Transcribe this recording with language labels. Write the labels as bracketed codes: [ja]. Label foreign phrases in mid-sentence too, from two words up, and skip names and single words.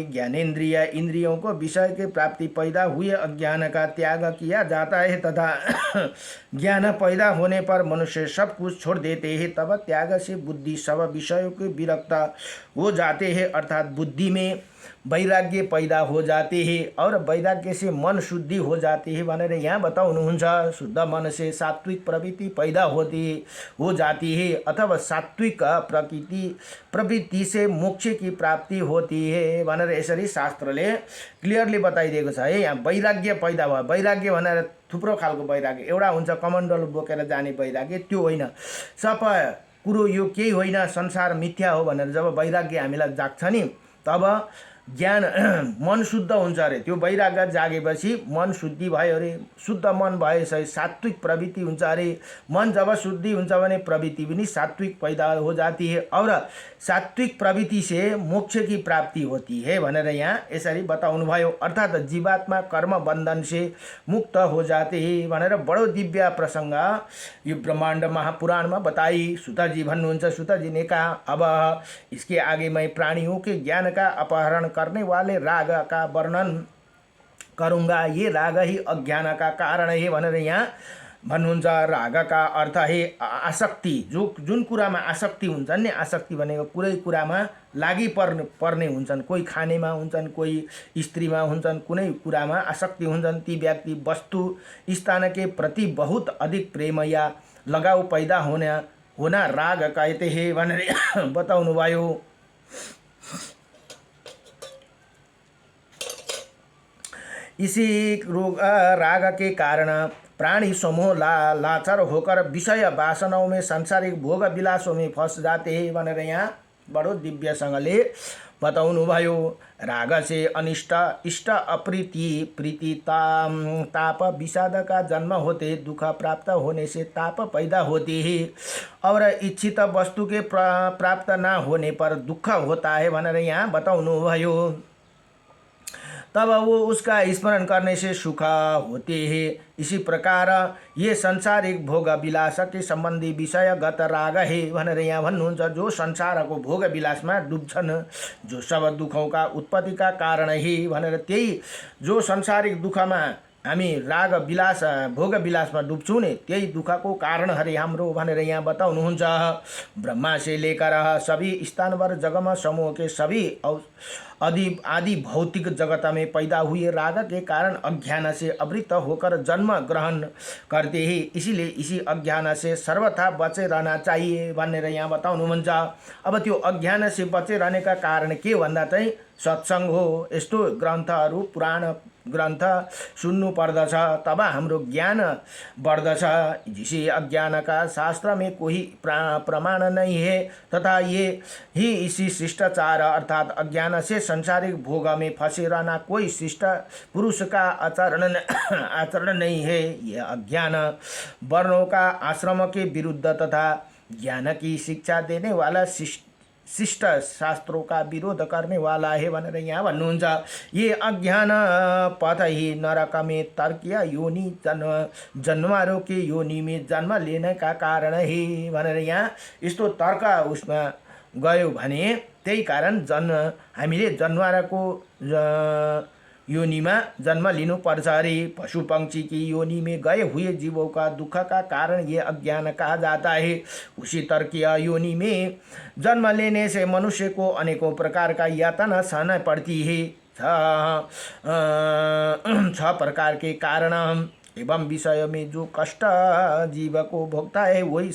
[hi] ज्ञानेन्द्रिय इंद्रियों को विषय के प्राप्ति पैदा हुए अज्ञान का त्याग किया जाता है तथा ज्ञान पैदा होने पर मनुष्य सब कुछ छोड़ देते हैं। तब त्याग से बुद्धि सब विषयों के विरक्त हो जाते हैं अर्थात बुद्धि में वैराग्य पैदा हो जाते हैं और वैराग्य से मन शुद्धि हो जाती है [ne] भनेर यहाँ बताउनुहुन्छ। [hi] शुद्ध मन से सात्विक प्रवृत्ति पैदा हो जाती है अथवा सात्विक प्रवृत्ति से मोक्ष की प्राप्ति होती है [ne] भनेर यसरी शास्त्रले क्लियरली बताइदिएको छ है। यहाँ वैराग्य पैदा भयो। वैराग्य भनेर थुप्रो खालको वैराग्य, एउटा हुन्छ कमण्डल बोकेर जाने वैराग्य, त्यो होइन। सबै कुरो यो केही होइन संसार मिथ्या हो भनेर जब वैराग्य हामीलाई जाग्छ नि तब ज्ञान मन शुद्ध हुन्छ अरे। त्यो वैराग्य जागेपछि मन शुद्धि भयो अरे। शुद्ध मन भएपछि सात्विक प्रवृत्ति हुन्छ अरे। मन जब शुद्धि हुन्छ भने प्रवृत्ति पनि [hi] सात्विक पैदा हो जाती है और सात्विक प्रवृत्ति से मोक्ष की प्राप्ति होती है [ne] भनेर यहाँ यसरी बताउनु भयो। [hi] अर्थात जीवात्मा कर्म बंधन से मुक्त हो जाते हैं [ne] भनेर बडो दिव्य प्रसंग यो [hi] ब्रह्मांड महापुराण में बताई। सुताजी भन्नुहुन्छ, सुताजी ने कहा अब इसके आगे मैं प्राणियों के ज्ञान का अपहरण करने वाले राग का वर्णन करूँगा। ये राग ही अज्ञान का कारण है [ne] भनेर यहाँ भन्नुहुन्छ। [hi] राग का अर्थ है आसक्ति। [ne] जुन कुरामा आसक्ति हुन्छन् नि, आसक्ति भनेको कुनै कुरामा लागि पर्ने हुन्छन्। कोही खानेमा हुन्छन्, कोही स्त्रीमा हुन्छन्, कुनै कुरामा आसक्ति हुन्छन्। [hi] ती व्यक्ति वस्तु स्थान के प्रति बहुत अधिक प्रेम या लगाव पैदा होना राग कहते हैं [ne] भनेर बताउनु भयो। [hi] इसी राग के कारण प्राणी समूह लाचार होकर विषय वासनाओं में सांसारिक भोग विलासों में फंस जाते हैं [ne] भनेर यहाँ बडो दिव्यसँगले बताउनु भयो। [hi] राग से अनिष्ट इष्ट प्रीति ताप विषाद का जन्म होते, दुख प्राप्त होने से ताप पैदा होती है और इच्छित वस्तु के प्राप्त न होने पर दुख होता है [ne] भनेर यहाँ बताउनु भयो। [hi] तब वो उसका स्मरण करने से सुख होते हैं। इसी प्रकार ये संसारिक भोग विलास के संबंधी विषयगत राग है [ne] भनेर यहाँ भन्नुहुन्छ। जो संसारको भोग विलासमा डुब्छन्, [hi] जो सब दुखों का उत्पत्ति का कारण है [ne] भनेर, त्यही जो संसारिक दुखमा हामी राग विलास भोग विलासमा डुब्छौँ नि, त्यही दुःखको कारणहरू हाम्रो भनेर यहाँ बताउनुहुन्छ। [hi] ब्रह्मा से लेकर सभी स्थानवर जगमा समूह के सभी आदि भौतिक जगत में पैदा हुए राग के कारण अज्ञान से आवृत होकर जन्म ग्रहण करते हैं, इसीलिए इसी अज्ञान से सर्वथा बचे रहना चाहिए [ne] भनेर यहाँ बताउनुहुन्छ। अब त्यो अज्ञान [hi] से बचे रहने का कारण [ne] के भन्दा चाहिँ सत्संग हो। यस्तो ग्रन्थहरू पुराण ग्रन्थ सुन्नु पर्दछ, तब हाम्रो ज्ञान बढ्दछ। [hi] जिसे अज्ञान का शास्त्र में कोई प्रमाण नहीं है तथा ये ही इसी शिष्टाचार अर्थात अज्ञान से संसारिक भोग में फंसे रहना कोई शिष्ट पुरुष का आचरण नहीं है। यह अज्ञान वर्णों का आश्रम के विरुद्ध तथा ज्ञान की शिक्षा देने वाला शिष्ट शास्त्रों का विरोध करने वाला है [ne] भनेर यहाँ भन्नुहुन्छ। [hi] ये अज्ञान पथ ही नरक में तर्कीय योनि जन्मारों के योनि में जन्म लेने का कारण है [ne] भनेर यहाँ यस्तो तर्क उसमा गयो भने त्यही कारण हामीले जन्माराको [hi] योनि में [ne] जन्म लिनुपर्छ अरे। [hi] पशु पंक्षी की योनि में गए हुए जीवों का दुख का कारण ये अज्ञान कहा जाता है। उसी तर्कीय योनि में जन्म लेने से मनुष्य को अनेकों प्रकार का यातना सहना पड़ती है। 6 प्रकार के कारण एवं विषय में जो कष्ट जीव को भोगता है वही